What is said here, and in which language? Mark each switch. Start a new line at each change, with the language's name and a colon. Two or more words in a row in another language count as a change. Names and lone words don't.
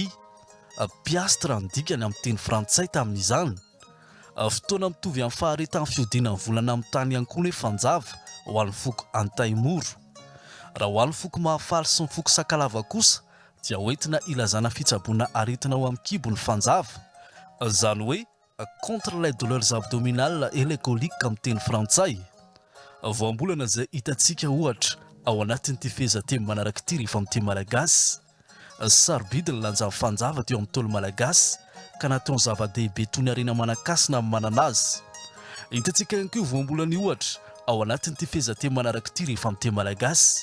Malagasy: Piastre ny dikany amin'ny teny frantsay tamin'izany. Fotoana mitovy amin'ny faharetan'ny fiodinan'ny volana amin'ny tany ihany koa ny fanjava ho an'ny foko antaimoro. Raha ho an'ny foko mahafaly sy ny foko sakalava kosa dia hoentina ilazana fitsaboana aretina ao amin'ny kibo ny fanjava. Izany hoe
French: contre les douleurs abdominales et les coliques
Malagasy: amin'ny teny frantsay. Voambolana izay hitantsika ohatra ao anatin'ity fehezanteny manaraka ity rehefa amin'ny teny malagasy. Sarobidy ny lanjan'ny fanjava teo amin'ny tolo malagasy ka nataony zava-dehibe toy ny harena manakasina amin'ny manana azy. Hitantsika ihany koa voambolana ohatra ao anatin'ity fehezanteny manaraka ity rehefa amin'ny teny malagasy.